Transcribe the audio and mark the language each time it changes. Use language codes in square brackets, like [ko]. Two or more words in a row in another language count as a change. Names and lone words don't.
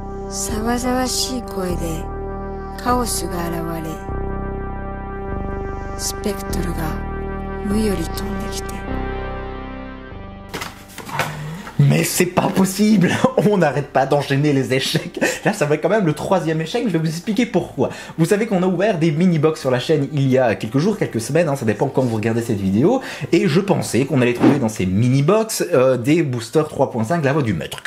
[ja] ざわざわしい声でカオスが現れ、スペクトルが無より飛んできて。 [fr] Mais c'est pas possible, on n'arrête pas d'enchaîner les échecs. Là, ça va être quand même le troisième échec, je vais vous expliquer pourquoi. Vous savez qu'on a ouvert des mini-box sur la chaîne il y a quelques jours, quelques semaines, hein, ça dépend quand vous regardez cette vidéo, et je pensais qu'on allait trouver dans ces mini-box des boosters 3.5, la voix du maître.